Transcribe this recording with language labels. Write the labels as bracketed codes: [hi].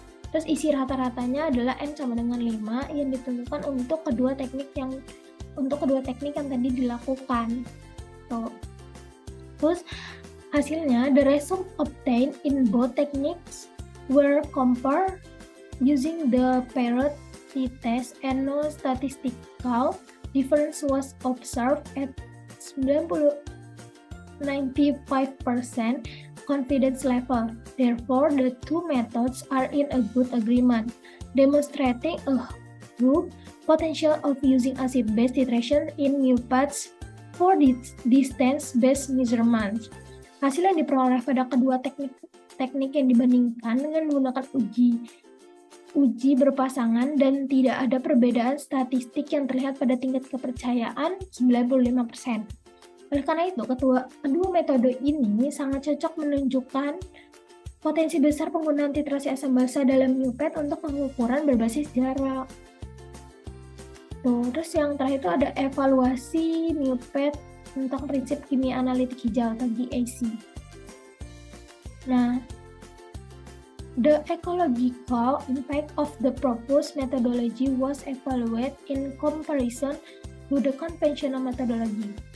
[id] Terus isi rata-ratanya adalah N sama dengan 5 yang ditentukan untuk kedua teknik yang tadi dilakukan. Terus hasilnya, [en] the result obtained in both techniques were compared using the parity test, and no statistical difference was observed at 95% confidence level. Therefore, the two methods are in a good agreement, demonstrating a good potential of using acid-base titration in mupates for distance-based measurements. [id] Hasil yang diperoleh pada kedua teknik yang dibandingkan dengan menggunakan uji uji berpasangan dan tidak ada perbedaan statistik yang terlihat pada tingkat kepercayaan 95%. Oleh karena itu, kedua metode ini sangat cocok menunjukkan potensi besar penggunaan titrasi asam basa dalam NewPad untuk pengukuran berbasis jarak. Terus yang terakhir itu ada evaluasi NewPad tentang prinsip kimia analitik hijau atau GAC. [en] Nah, the ecological impact of the proposed methodology was evaluated in comparison to the conventional methodology.